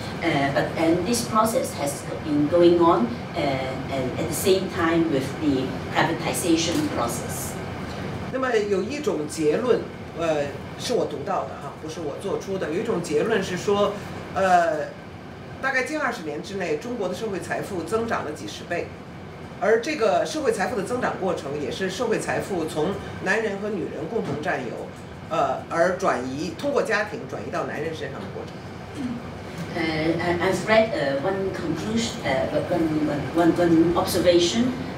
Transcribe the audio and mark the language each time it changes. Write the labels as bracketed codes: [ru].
[en] And this process has been going on at the same time with the privatization process. [zh] 那么有一种结论，是我读到的哈，不是我做出的。有一种结论是说，大概近20年之内，中国的社会财富增长了几10倍，而这个社会财富的增长过程，也是社会财富从男人和女人共同占有，而通过家庭转移到男人身上的过程。 [en] I've read one conclusion, one observation.